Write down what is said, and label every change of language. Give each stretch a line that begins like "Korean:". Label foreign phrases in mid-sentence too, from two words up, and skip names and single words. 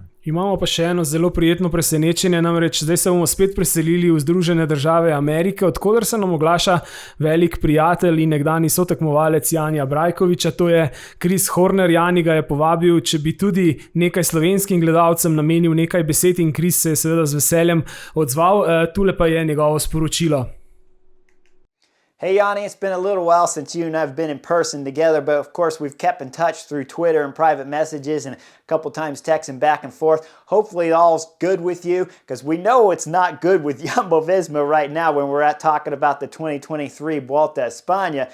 Slovenian: Imamo pa še eno zelo prijetno presenečenje, namreč zdaj se bomo spet preselili v Združene države Amerike, odkoder se nam oglaša velik prijatelj in nekdani sotekmovalec Janija Brajkoviča, to je Chris Horner. Jani ga je povabil, če bi tudi nekaj slovenskim gledalcem namenil nekaj besed, in Chris se je seveda z veseljem odzval. Tule pa je njegovo sporočilo.
English: Hey Yanni, it's been a little while since you and I have been in person together, but of course we've kept in touch through Twitter and private messages and a couple times texting back and forth. Hopefully all's good with you, because we know it's not good with Jumbo-Visma right now when we're talking about the 2023 Vuelta a España.